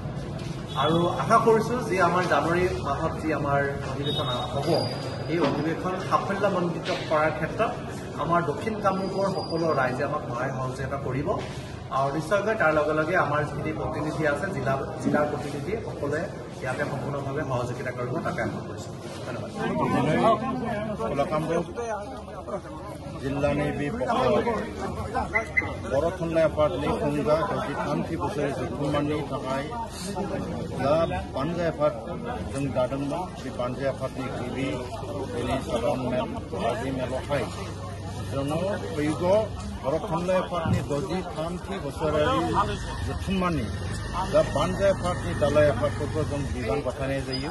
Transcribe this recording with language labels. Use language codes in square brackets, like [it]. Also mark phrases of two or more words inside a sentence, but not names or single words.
[as] আৰু আশা কৰিছোঁ যে আমাৰ জানুৱাৰী মাহত যি আমাৰ অধিৱেশন হ'ব এই অধিৱেশন সাফল্যমণ্ডিত কৰাৰ ক্ষেত্ৰত আমাৰ দক্ষিণ কামৰূপৰ সকলো ৰাইজে আমাক সহায় সহযোগিতা কৰিব। আৰু নিশ্চয়কৈ তাৰ লগে লগে আমাৰ যিখিনি প্ৰতিনিধি আছে জিলাৰ প্ৰতিনিধি সকলোৱে ইয়াতে সম্পূৰ্ণভাৱে সহযোগিতা কৰিব তাকে আশা কৰিছোঁ। ধন্যবাদ। [brx] जिल्लानि बे बर' थुनलाइ आफादनि खुंगा 63थि बोसोर जथुम्मानि थाखाय दा बानजाय आफाद जों दादोंमोन। बे बानजाय आफादनि गिबि दिनै साधारन मेल बाजि मेलावहाय जोङो फैगौ बर' थुनलाइ आफादनि 63थि बोसोरारि जथुम्मानि दा बानजाय आफादनि दालाय आफादफोरखौ जों बिबान गथायनाय जायो।